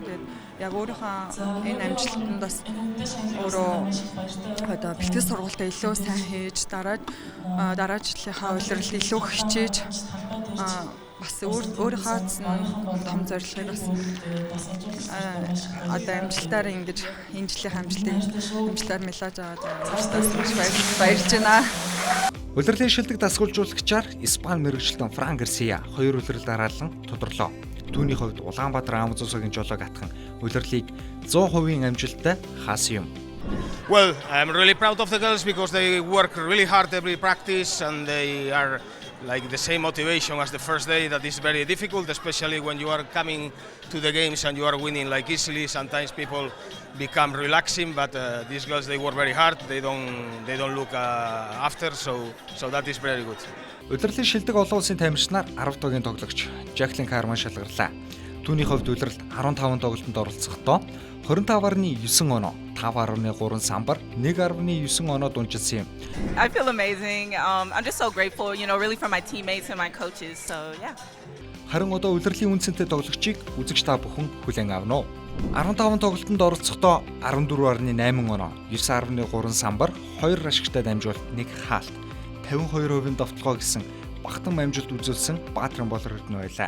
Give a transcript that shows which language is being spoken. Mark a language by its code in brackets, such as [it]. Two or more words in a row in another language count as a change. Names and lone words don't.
[mn] Тэгээд яг өөрийнхөө энэ амжилтанд бас өөрөө одоо бэлтгэл сургалтаа илүү сайн хийж дараа жилийнхаа улиралд илүү хичээж бас өөрийнхөө том зорилгыг бас одоо амжилтаар ингэж энэ жилийн амжилтаар мэлж аваад баярлж байна. Улирлын шилдэг дасгалжуулагчаар Испани мэргэжилтэн Фран Гарсия 2 улирал дараалан тодорлоо. Түүний хувьд Улаанбаатар Амзуугийн жолоог атхан улирлыг 100% амжилттай хаасан юм. [en] Well, I'm really proud of the girls because they work really hard every practice and they are like the same motivation as the first day. That is very difficult, especially when you are coming to the games and you are winning like easily. Sometimes people become relaxing, but these girls they work very hard. They don't look after, so that is very good. [mn] Улирлын шилдэг олон улсын тамирчнаар 10 тогийн тоглогч Жаклин Карман шалгарлаа. Түүний хувьд улиралд 15 тоглолтод оролцохдоо 25.9 оноо, 5.3 самбар, 1.9 оноо дунжсан юм. [en] I feel amazing. I'm just so grateful, really for my teammates and my coaches. So, yeah. [mn] Харин одоо улирлын үнцэнтэй тоглогчийг үзэгч та бүхэн хүлээн авна уу? 15 тоглолтод оролцохдоо 14.8 оноо, 9.3 самбар, 2 ашигтай дамжуулалт, 1 хаалт, 52% довтлогоо гэсэн багтан амжилт үзүүлсэн Баатрин Болор Эрдэнэ байлаа.